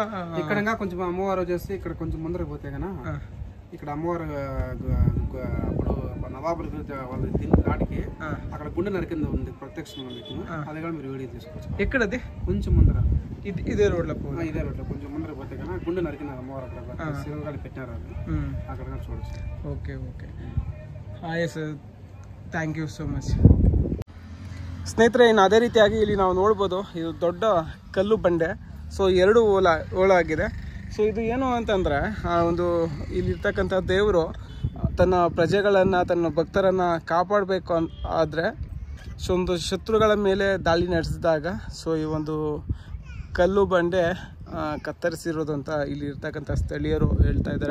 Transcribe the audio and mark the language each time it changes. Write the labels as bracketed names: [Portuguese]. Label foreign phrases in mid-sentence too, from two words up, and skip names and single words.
[Telugu] ఇక్కడ కొంచెం అమ్మవారు వచ్చేసి ఇక్కడ కొంచెం ముందరకు పోతే కన్నా ఇక్కడ అమ్మవారు అప్పుడు నవాబులు వాళ్ళ నాటికి అక్కడ గుండె నరికింది ఉంది ప్రత్యక్షంగా మీకు. అది కూడా మీరు వీడియో తీసుకోవచ్చు. ఎక్కడది? కొంచెం ముందర ఇదే రోడ్లో కొంచెం ముందర పోతే కన్నా గుండె నరికినారు అమ్మవారు. అక్కడ శివగాలి పెట్టినారు, అది అక్కడ చూడొచ్చు. [English] okay okay. Sir, thank you so much. [Kannada] ಸ್ನೇಹಿತರೆ, ಇನ್ನು ಅದೇ ರೀತಿಯಾಗಿ ಇಲ್ಲಿ ನಾವು ನೋಡ್ಬೋದು, ಇದು ದೊಡ್ಡ ಕಲ್ಲು ಬಂಡೆ. ಸೊ 2 ಓಲಾಗಿದೆ. ಸೊ ಇದು ಏನು ಅಂತಂದರೆ ಒಂದು ಇಲ್ಲಿರ್ತಕ್ಕಂಥ ದೇವರು ತನ್ನ ಪ್ರಜೆಗಳನ್ನು, ತನ್ನ ಭಕ್ತರನ್ನು ಕಾಪಾಡಬೇಕು ಆದರೆ ಸೊ ಒಂದು ಶತ್ರುಗಳ ಮೇಲೆ ದಾಳಿ ನಡೆಸಿದಾಗ ಸೊ ಈ ಒಂದು ಕಲ್ಲು ಬಂಡೆ ಕತ್ತರಿಸಿರೋದು ಅಂತ ಇಲ್ಲಿ ಇರ್ತಕ್ಕಂಥ ಸ್ಥಳೀಯರು ಹೇಳ್ತಾ ಇದ್ದಾರೆ.